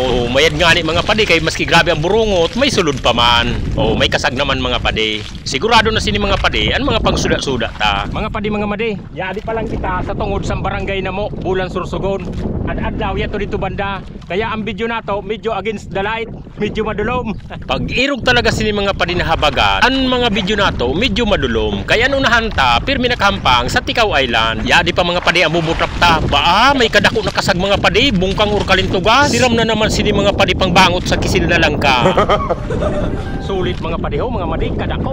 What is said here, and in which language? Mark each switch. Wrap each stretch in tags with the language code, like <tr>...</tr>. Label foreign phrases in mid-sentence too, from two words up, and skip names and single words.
<bks>Oh, mayad nga ni mga pade, kay maski grabe ang burungot, may sulod pa man. Oh, may kasag naman mga pade. Sigurado na sini mga pade, ang mga pangsuda-suda ta. Mga padi mga madi, yadi pa lang kita sa tungod sa barangay na mo, bulan Sorsogon. Ad-adlaw yato dito banda. Kaya ang video nato medyo</bks> <en>against the light,</en> <bks>medyo madulom. Pag irog talaga sini mga padi na habagat, ang mga video nato medyo madulom. Kaya unahan ta, pirmi nakahampang sa Tikaw Island. Yadi pa mga padi ang bubutrap ta. Baa, may kadako na kasag mga padi, bungkang or kalintugas. Siram na naman sini mga padi pangbangot sa kisil na langka. Sulit mga padi ho, mga madi, kadako.</bks>